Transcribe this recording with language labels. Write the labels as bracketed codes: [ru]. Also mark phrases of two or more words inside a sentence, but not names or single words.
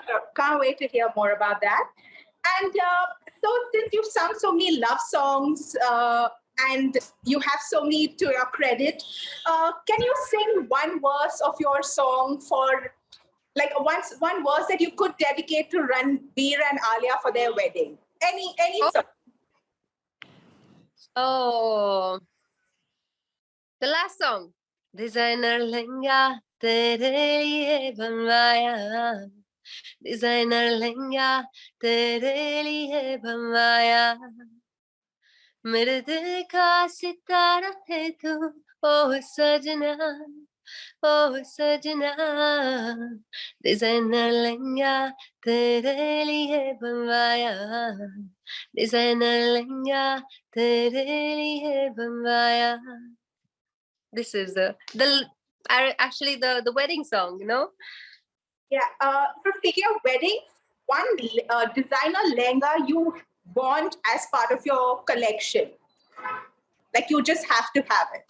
[en] Can't wait to hear more about that. And so, since you've sung so many love songs and you have so many to your credit, can you sing one verse of your song for, like, one verse that you could dedicate to Ranbir-Alia for their wedding? Any song? Oh, the last song. [hi] डिज़ाइनर लहंगा तेरे लिए बनवाया. डिज़ाइनर लहंगा तेरे लिए बनवाया. मेरे दिल का सितारा है तू ओ सजना ओ सजना डिजाइनर लहंगा तेरे लिए बनवाया डिजाइनर लहंगा तेरे लिए बनवाया. [en] This is actually the wedding song, you know. Yeah. So, speaking of weddings, one designer lehenga you want as part of your collection, like you just have to have it.